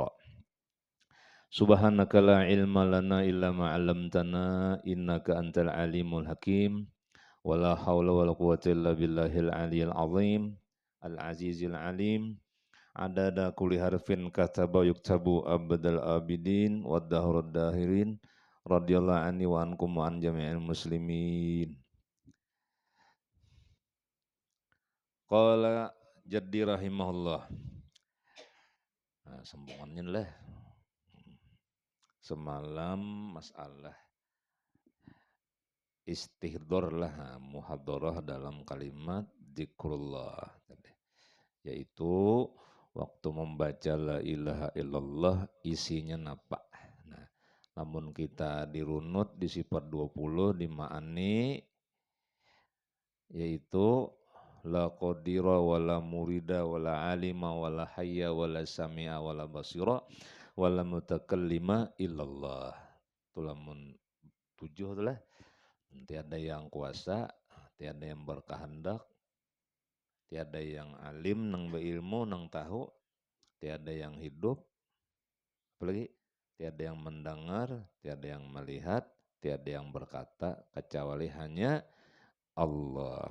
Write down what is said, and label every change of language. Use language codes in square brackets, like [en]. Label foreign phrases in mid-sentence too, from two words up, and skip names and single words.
[ar] سبحانك لا علم لنا إلا ما علمتنا إنك أنت العليم الحكيم ولا حول ولا قوة إلا بالله العلي العظيم العزيز العليم عدد كل حرف كتب يكتب أبد الآبدين والدهر الداهرين رضي الله عني وعنكم وعن جميع المسلمين. قال جدي رحمه الله. [bjn] Nah, sambungannya lah. Semalam masalah istihdor lah muhadarah dalam kalimat zikrullah yaitu waktu membaca [ar] لا إله إلا الله [bjn] isinya napa. Nah, namun kita dirunut di sifat 20 di ma'ani yaitu [ar] لا قادرا ولا مريدا ولا عالما ولا حيا ولا سميعا ولا بصيرا ولا متكلما إلا الله. [bjn] Tulamun 7 itulah. Tiada yang kuasa, tiada yang berkehendak, tiada yang alim, nang berilmu, nang tahu, tiada yang hidup, apalagi tiada yang mendengar, tiada yang melihat, tiada yang berkata, kecuali hanya Allah.